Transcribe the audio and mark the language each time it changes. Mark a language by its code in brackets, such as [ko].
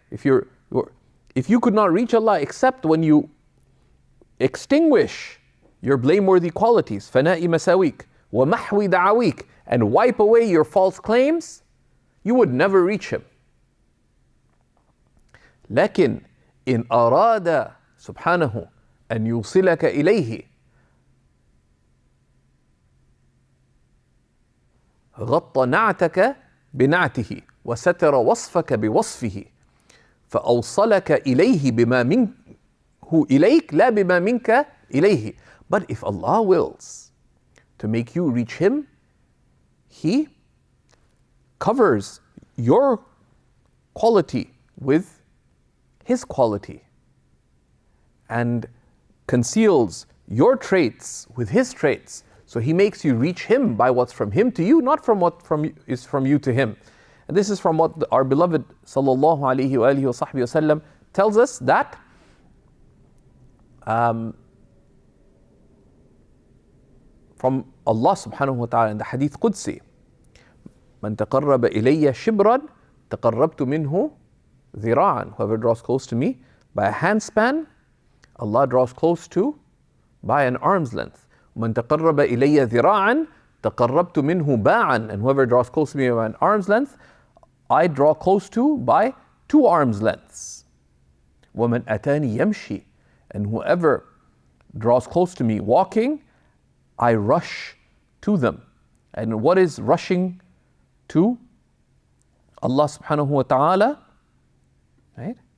[en] If you could not reach Allah except when you extinguish your blameworthy qualities, [ar] فناء مساويك وَمَحْوِ دَعَوِيكَ, [en] and wipe away your false claims, you would never reach him. [ar] لكن إن أراد سبحانه أن يوصلك إليه غطى نعتك بنعته وستر وصفك بوصفه فأوصلك إليه بما منه إليك لا بما منك إليه. [en] But if Allah wills to make you reach Him, He covers your quality with His quality and conceals your traits with His traits. So He makes you reach Him by what's from Him to you, not from what is from you to Him. And this is from what our beloved sallallahu alaihi wa alihi wa sahbihi wasallam tells us, that from Allah subhanahu wa ta'ala in the hadith Qudsi, [ar] من تقرب إلي شبرا تقربت منه ذراعا. [en] Whoever draws close to me by a handspan, Allah draws close to by an arm's length. [ar] من تقرب إلي ذراعا تقربت منه باعا. [en] And whoever draws close to me by an arm's length, I draw close to by 2 arms lengths. [ar] ومن أتاني يمشي. [en] And whoever draws close to me walking, I rush to them. And what is rushing to Allah subhanahu wa ta'ala? Right?